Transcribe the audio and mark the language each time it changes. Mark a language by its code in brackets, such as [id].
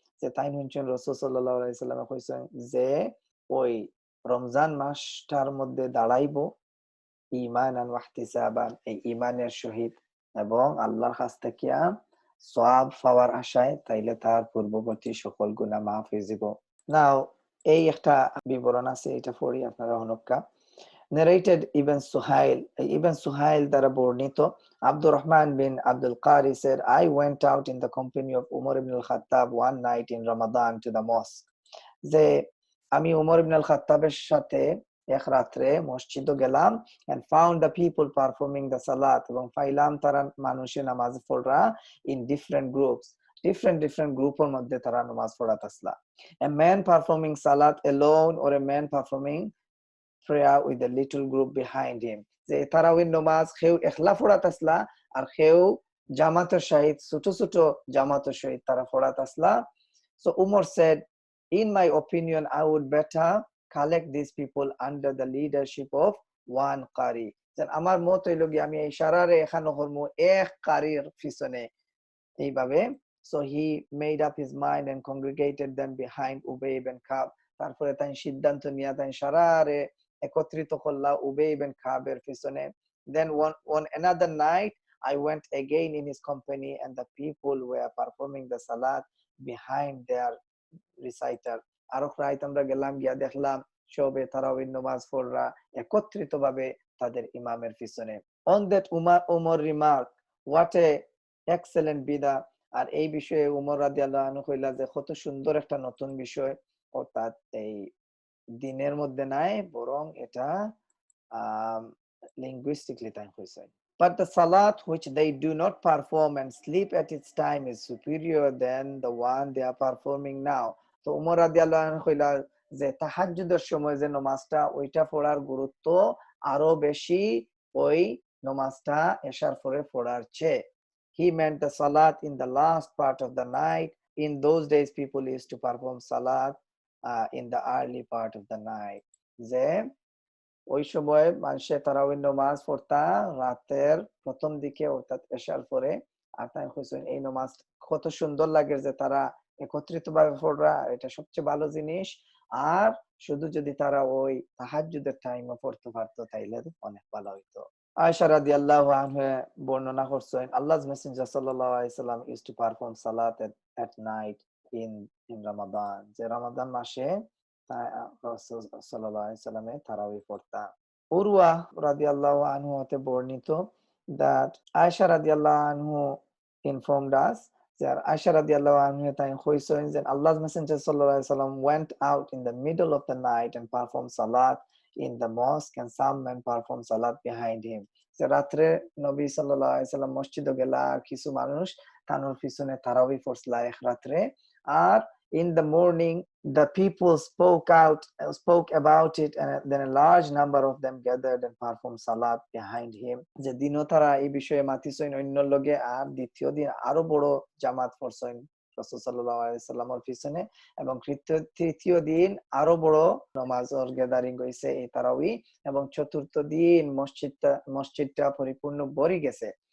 [bn] যে তাই শুনছেন রাসূল সাল্লাল্লাহু আলাইহি সাল্লাম কইছেন যে ওই রমজান মাসটার মধ্যে দাঁড়াইবো ঈমানান ওয়া ইহতিসাবান, এই ঈমানের সহিত এবং আল্লাহর কাছ থেকে সওয়াব পাওয়ার আশায়, তাইলে তার পূর্ববর্তী সকল গুনাহ মাফ হয়ে যাব। নাও এই একটা বিবরণ আছে, এটা পড়ি আপনারা হনক্কা। [en] Narrated Ibn Suhail, Ibn Suhail [bn] দ্বারা বর্ণিত [en] Abdur Rahman bin Abdul Qari said, I went out in the company of Umar ibn al-Khattab one night in Ramadan to the mosque. [bn] যে আমি উমর ইবনে আল খাত্তাবের সাথে এক রাত্রে মসজিদে গেলাম [en] and found the people performing the salat, [bn] এবং পাইলাম তারা মানুষে নামাজ পড়রা [en] in different groups, different [bn] গ্রুপের মধ্যে তারা নামাজ পড়াতাসলা। [en] A man performing salat alone or a man performing prayer with a little group behind him. [bn] যে তারাউই নামাজ কেউ একলা পড়াতাসলা আর কেউ জামাতের সহিত ছোট ছোট জামাতের সহিত তারা পড়াতাসলা। [en] So Umar said, in my opinion, I would better collect these people under the leadership of one qari. [bn] যেন আমার মত হইল গিয়ে আমি এই সারারে এখানে হরমু এক কারির পিছনে এইভাবে। [en] So he made up his mind and congregated them behind Ubay ibn Ka'b. [bn] তারপরে তাই সিদ্ধান্ত নিয়ে তাই সারারে একত্রিত করলা উবাই ইবনে কাবের পিছনে। [en] Then on another night I went again in his company and the people were performing the salat behind their reciter. [bn] আরো রাইত আমরা গেলাম, গিয়া দেখলাম সবে তারাউই নামাজ পড়রা একত্রিত ভাবে তাদের ইমামের পিছনে। [en] On that Umar remarked, what a excellent বিদা। [bn] আর এই বিষয়ে উমর রাদিয়াল্লাহু আনহু কইলা যে কত সুন্দর একটা নতুন বিষয়, অর্থাৎ এই দিনের মধ্যে নাই বরং এটা linguistically তাই হইছে। [en] But the salat which they do not perform and sleep at its time is superior than the one they are performing now. [bn] তো উমর রাদিয়াল্লাহু আনহু কইলা যে তাহাজ্জুদের সময় যে নামাজটা ওইটা পড়ার গুরুত্ব আরো বেশি ওই নামাজটা এশার পরে পড়ার চেয়ে। [en] He meant the salat in the last part of the night. In those days people used to perform salat in the early part of the night. [bn] যে ওই সময় মানুষে তারাউই নামাজ পড়তা রাতের প্রথম দিকে, অর্থাৎ এশার পরে। আর তাই কইছেন এই নামাজ কত সুন্দর লাগে যে তারা একত্রিত ভাবে পড়রা, এটা সবচেয়ে ভালো জিনিস। আর শুধু যদি তারা ওই তাহাজ্জুদের টাইমে পড়তে পারতো তাইলে অনেক ভালো হইতো। আয়েশা রাদিয়াল্লাহু আনহা বর্ণনা করছেন [en] Allah's Messenger sallallahu alaihi wasallam used to perform salat at night in Ramadan, [bn] যে রমাদান মাসে রাসূল সাল্লাল্লাহু আলাইহি ওয়াসাল্লামে তারাবি পড়তা। উরওয়া রাদিয়াল্লাহু আনহু হতে বর্ণিত [en] that Aisha রাদিয়াল্লাহু আনহু informed us that Aisha রাদিয়াল্লাহু আনহা [bn] তাই কইছেন যে [en] Allah's Messenger sallallahu alaihi wasallam went out in the middle of the night and performed salat in the mosque and some men performed salat behind him. [bn] যে রাত্রে নবী সাল্লাল্লাহু আলাইহি সাল্লাম মসজিদে গেলা আর কিছু মানুষ তানোর পিছনে তারাবি পড়ছলা এক রাত্রে। [en] আর in the morning the people spoke about it, and then a large number of them gathered and performed salat behind him. [bn] যে দিনও তারা এই বিষয়ে মাতিছেন অন্য লগে, আর দ্বিতীয় দিন আরো বড় জামাত পড়ছেন রাসূল সাল্লাল্লাহু আলাইহি সাল্লামের পিছনে, এবং তৃতীয় দিন আরো বড় নামাজের গ্যাদারিং হইছে এই তারাবি, এবং চতুর্থ দিন মসজিদটা পরিপূর্ণ ভরে গেছে।